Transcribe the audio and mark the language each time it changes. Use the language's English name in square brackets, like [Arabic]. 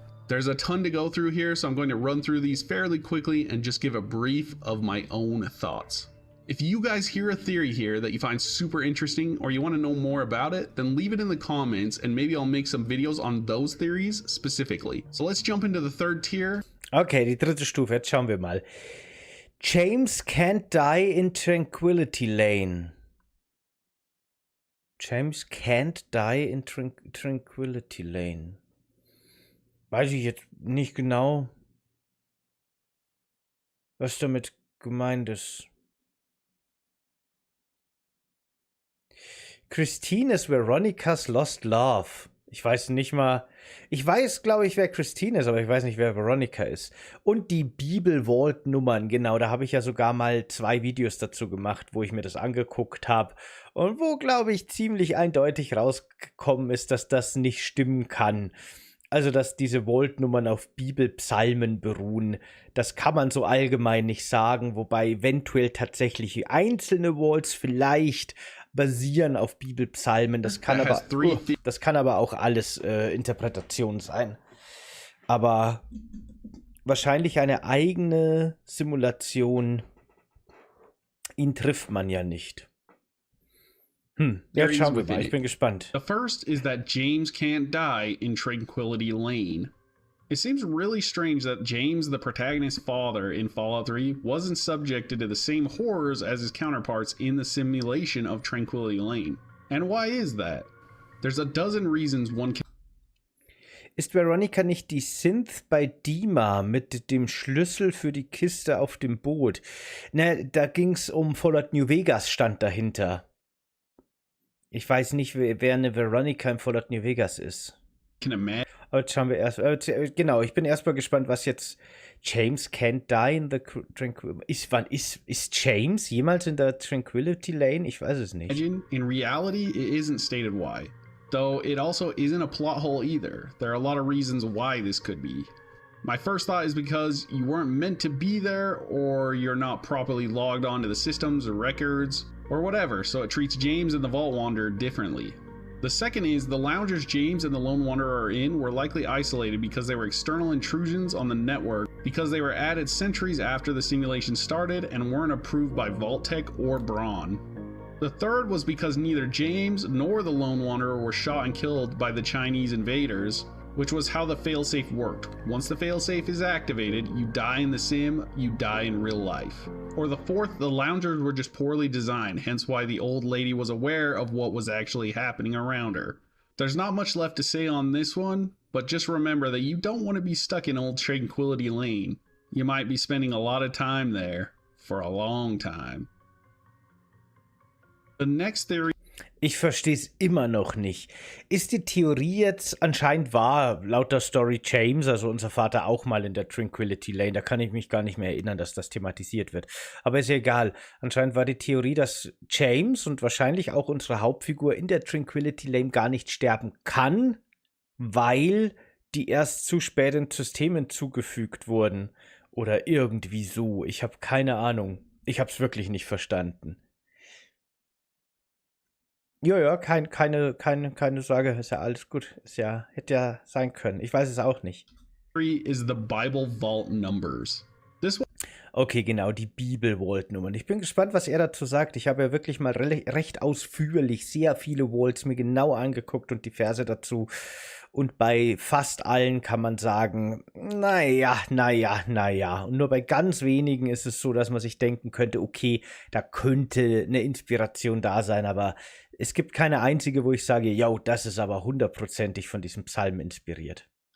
[English] There's a ton to go through here, so I'm going to run through these fairly quickly and just give a brief of my own thoughts. If you guys hear a theory here that you find super interesting or you want to know more about it, then leave it in the comments and maybe I'll make some videos on those theories specifically. So let's jump into the third tier. [German] Okay, die dritte Stufe, jetzt schauen wir mal. [English] James can't die in Tranquility Lane. James can't die in Tranquility Lane. [German] Weiß ich jetzt nicht genau, was damit gemeint ist. Christine ist Veronicas Lost Love. Ich weiß nicht mal. Ich weiß, glaube ich, wer Christine ist, aber ich weiß nicht, wer Veronica ist. Und die Bibel-Vault-Nummern, genau, da habe ich ja sogar mal 2 Videos dazu gemacht, wo ich mir das angeguckt habe. Und wo, glaube ich, ziemlich eindeutig rausgekommen ist, dass das nicht stimmen kann. Also, dass diese Vault-Nummern auf Bibelpsalmen beruhen. Das kann man so allgemein nicht sagen, wobei eventuell tatsächlich einzelne Vaults vielleicht basieren auf Bibelpsalmen. Das kann aber auch alles Interpretation sein. Aber wahrscheinlich eine eigene Simulation, ihn trifft man ja nicht. Jetzt schauen wir mal, ich bin gespannt. [English] The first is that James can't die in Tranquility Lane. It seems really strange that James, the protagonist's father in Fallout 3, wasn't subjected to the same horrors as his counterparts in the simulation of Tranquility Lane. And why is that? There's a dozen reasons one can... [German] Ist Veronica nicht die Synth bei Dima mit dem Schlüssel für die Kiste auf dem Boot? Ne, da ging's um Fallout New Vegas, stand dahinter. Ich weiß nicht, wer eine Veronica in Fallout New Vegas ist. Aber jetzt schauen wir erst. Genau, ich bin erstmal gespannt, was jetzt [English] James can't die in the Tranquility. [German] Ist James jemals in der Tranquility Lane? Ich weiß es nicht. [English] In reality, it isn't stated why. Though it also isn't a plot hole either. There are a lot of reasons why this could be. My first thought is because you weren't meant to be there, or you're not properly logged onto the systems or records, or whatever, so it treats James and the Vault Wanderer differently. The second is the loungers James and the Lone Wanderer are in were likely isolated because they were external intrusions on the network because they were added centuries after the simulation started and weren't approved by Vault-Tec or Braun. The third was because neither James nor the Lone Wanderer were shot and killed by the Chinese invaders, which was how the failsafe worked. Once the failsafe is activated, you die in the sim, you die in real life. Or the fourth, the loungers were just poorly designed, hence why the old lady was aware of what was actually happening around her. There's not much left to say on this one, but just remember that you don't want to be stuck in Old Tranquility Lane. You might be spending a lot of time there for a long time. The next theory. [German] Ich verstehe es immer noch nicht. Ist die Theorie jetzt anscheinend wahr, laut der Story James, also unser Vater auch mal in der Tranquility Lane, da kann ich mich gar nicht mehr erinnern, dass das thematisiert wird. Aber ist ja egal. Anscheinend war die Theorie, dass James und wahrscheinlich auch unsere Hauptfigur in der Tranquility Lane gar nicht sterben kann, weil die erst zu spät ins System hinzugefügt wurden. Oder irgendwie so. Ich habe keine Ahnung. Ich habe es wirklich nicht verstanden. Ja, keine Sorge, ist ja alles gut. Hätte ja sein können. Ich weiß es auch nicht. [English] Is the Bible Vault Numbers. [German] Okay, genau, die Bibel-Vault-Nummern. Ich bin gespannt, was er dazu sagt. Ich habe ja wirklich mal recht ausführlich sehr viele Vaults mir genau angeguckt und die Verse dazu. Und bei fast allen kann man sagen, naja. Und nur bei ganz wenigen ist es so, dass man sich denken könnte, okay, da könnte eine Inspiration da sein, aber es gibt keine einzige, wo ich sage, yo, das ist aber 100%ig von diesem Psalm inspiriert.